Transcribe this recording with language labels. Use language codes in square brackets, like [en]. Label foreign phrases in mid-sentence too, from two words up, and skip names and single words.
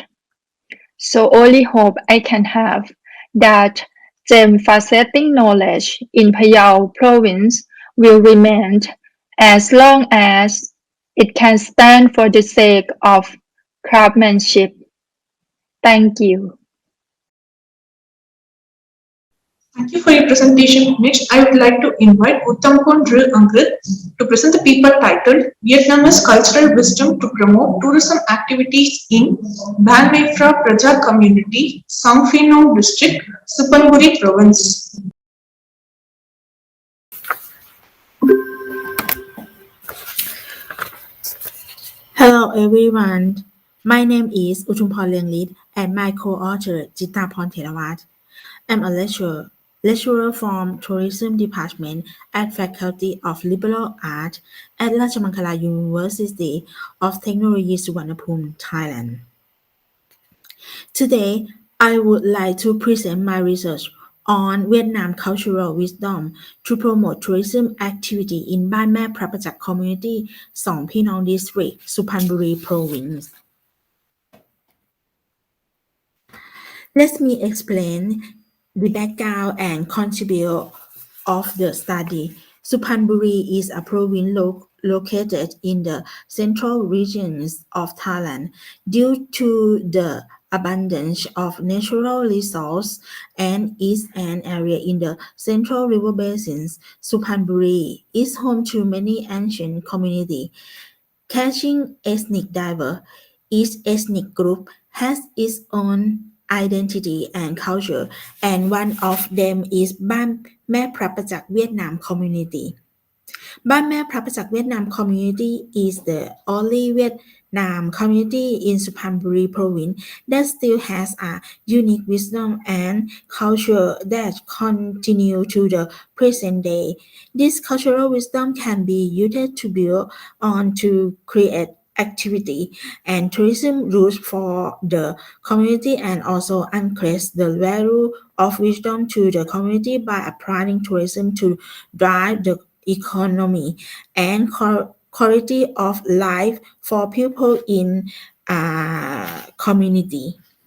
[en] So only hope I can have that gem faceting knowledge in Phayao Province will remain as long as it can stand for the sake of craftsmanship. Thank you. Thank you for your presentation. Next, I would like to invite Uttampon Drill Angrit to present the paper titled Vietnamese Cultural Wisdom to Promote Tourism Activities in Ban Mae Phra Praja Community, Sang Phi Nong District, Suphanburi Province. Hello everyone. My name is Utumpon Leonglit and my co-author Jitaphon Therawat. I'm a lecturer from Tourism Department at Faculty of Liberal Arts at Rajamangala University of Technology Suvarnabhumi, Thailand. Today, I would like to present my research on Vietnam cultural wisdom to promote tourism activity in Ban Mae Phra Prachak Community, Song Phi Nong District, Suphanburi Province. Let me explain the background and contribute of the study. Suphanburi is a province located in the central regions of Thailand. Due to the abundance of natural resources and is an area in the central river basins, Suphanburi is home to many ancient communities. Catching ethnic diverse, each ethnic group has its own identity and culture, and one of them is Ban Mae Phra Prachak Vietnam community. Ban Mae Phra Prachak Vietnam community is the only Vietnam community in Suphanburi province that still has a unique wisdom and culture that continue to the present day. This cultural wisdom can be used to build on to create activity and tourism routes for the community and also increase the value of wisdom to the community by applying tourism to drive the economy and quality of life for people in community.